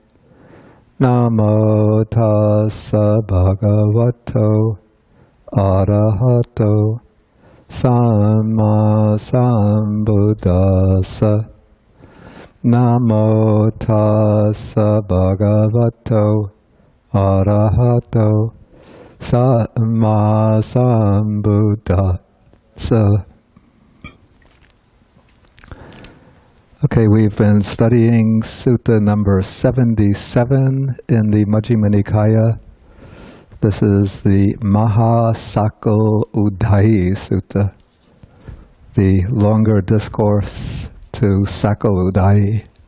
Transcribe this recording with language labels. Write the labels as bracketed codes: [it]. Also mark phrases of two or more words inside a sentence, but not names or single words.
[pi] Namo tassa bhagavato arahato samma sambuddhassa. Namo tassa bhagavato arahato samma sambuddhassa. [en] Okay, we've been studying Sutta number 77 in the Majjhima Nikaya. This is the Maha-sakuludayi Sutta, the longer discourse to Sakuludayi.